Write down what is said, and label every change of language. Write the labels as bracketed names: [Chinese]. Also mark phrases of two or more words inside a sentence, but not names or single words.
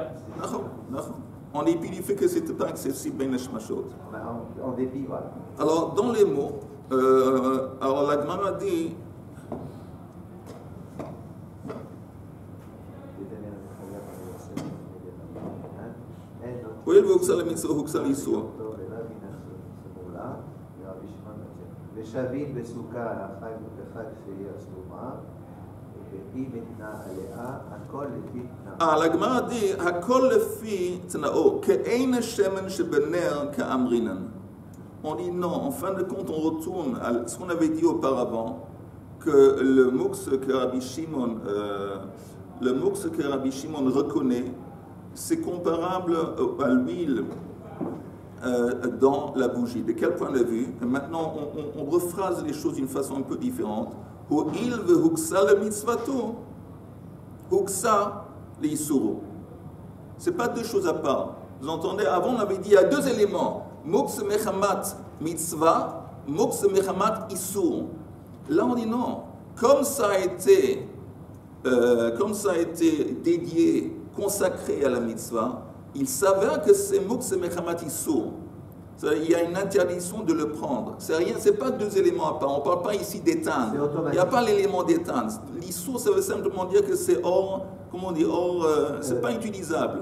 [French] En dépit du fait que ce n'était pas accessible [Hebrew] בין השמשות. [French] En dépit, voilà. Alors, dans les mots, alors la Gemara dit, oui, vous savez, mais vous savez, [Hebrew] ושבין בסוכה על החג ובחג שהיא הסלומה, והיא מתנה עליה, הכל לפי תנאו. [French] la Gemara dit, [Hebrew] הכל לפי תנאו, כעין שמן שבנר קאמרינן. [French] On dit non, en fin de compte, on retourne à ce qu'on avait dit auparavant, que le mouks que Rabbi Shimon reconnaît, c'est comparable à l'huile dans la bougie. De quel point de vue? Maintenant, on rephrase les choses d'une façon un peu différente. [Hebrew] הואיל והוקצה למצוותו, הוקצה לאיסורו. [French] Ce n'est pas deux choses à part. Vous entendez? Avant, on avait dit il y a deux éléments. [Hebrew] מוקצה מחמת מצוה, מוקצה מחמת איסור. [French] Là, on dit non. Comme ça a été dédié, consacré à la mitzvah, il s'avère que c'est [Hebrew] מוקצה מחמת איסור. [French] Il y a une interdiction de le prendre. C'est rien, c'est pas deux éléments à part. On ne parle pas ici d'éteindre. Il n'y a pas l'élément d'éteindre. L'issur, ça veut simplement dire que c'est hors, comment on dit, c'est pas utilisable.